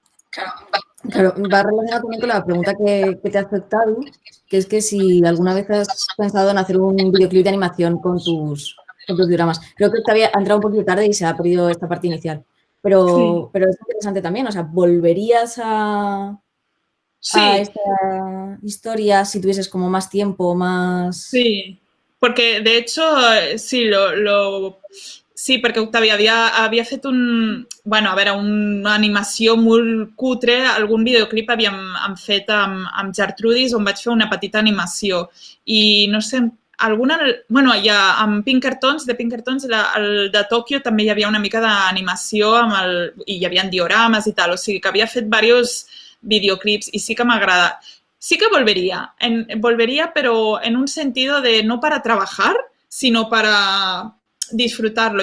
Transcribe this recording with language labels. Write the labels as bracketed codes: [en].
[es] Claro, va relacionado también con la pregunta que te ha afectado, que es que si alguna vez has pensado en hacer un videoclip de animación con tus dioramas. Creo que te había entrado un poquito tarde y se ha perdido esta parte inicial. Pero es interesante también, o sea, ¿volverías a esta historia si tuvieses como más tiempo, más...? Sí, porque de hecho, sí, sí, [ca] perquè Octavia havia fet una animació molt cutre, algun videoclip havíem fet amb Gertrudis on vaig fer una petita animació i no sé bueno, ja amb Pinkertons, de Pinkertons, el de Tòquio també hi havia una mica d'animació i hi havia diorames i tal, o sigui que havia fet diversos videoclips i sí que m'agrada. [es] Sí que volvería, pero en un sentido de no para trabajar, sino para disfrutarlo.